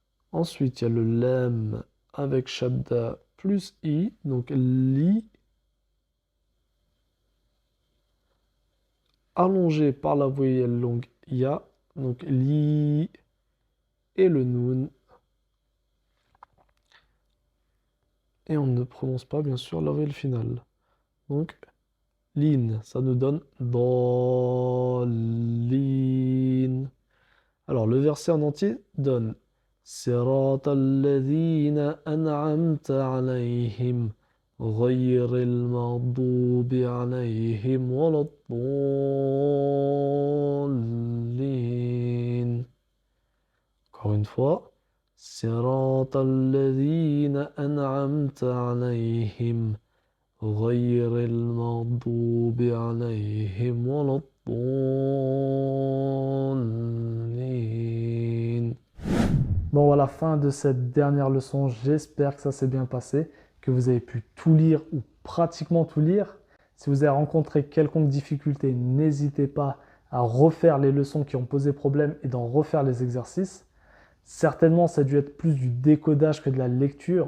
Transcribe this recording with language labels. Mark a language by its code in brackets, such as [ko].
[fr] Ensuite, il y a le lem avec shadda plus i, donc li, allongé par la voyelle longue ya, donc li, et le noun. Et on ne prononce pas, bien sûr, la voyelle finale. Donc, lin, ça nous donne dallin. Alors, le verset en entier donne [ar] صراط الذين أنعمت عليهم غير المغضوب عليهم ولا الضالين. [fr] Encore une fois. [ar] صراط الذين أنعمت عليهم غير المغضوب عليهم ولا الضالين. [fr] Bon, voilà la fin de cette dernière leçon. J'espère que ça s'est bien passé, que vous avez pu tout lire ou pratiquement tout lire. Si vous avez rencontré quelconque difficulté, n'hésitez pas à refaire les leçons qui ont posé problème et d'en refaire les exercices. Certainement, ça a dû être plus du décodage que de la lecture.